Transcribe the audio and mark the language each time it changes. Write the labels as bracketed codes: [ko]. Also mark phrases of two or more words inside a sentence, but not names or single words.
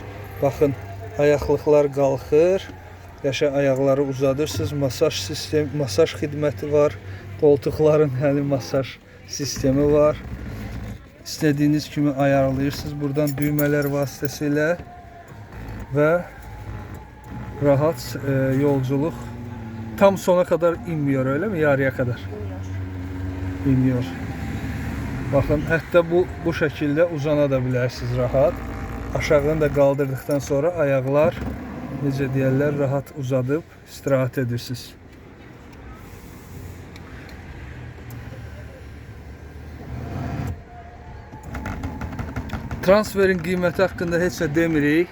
[az] Baxın, ayaqlıqlar qalxır. Qəşəng ayaqları uzadırsınız. Masaj xidməti var. Qoltuqların həli masaj sistemi var. İstədiyiniz kimi ayarlayırsınız. Buradan düymələr vasitəsilə və rahat yolculuq. [tr] Tam sona kadar inmiyor, öyle mi? Yarıya kadar. İnmiyor. Bakın, [az] hətta bu şəkildə uzana da bilərsiniz rahat. Aşağını da qaldırdıqdan sonra ayaqlar, necə deyərlər, rahat uzadıb istirahat edirsiniz. Transferin qiyməti haqqında heç nə demirik.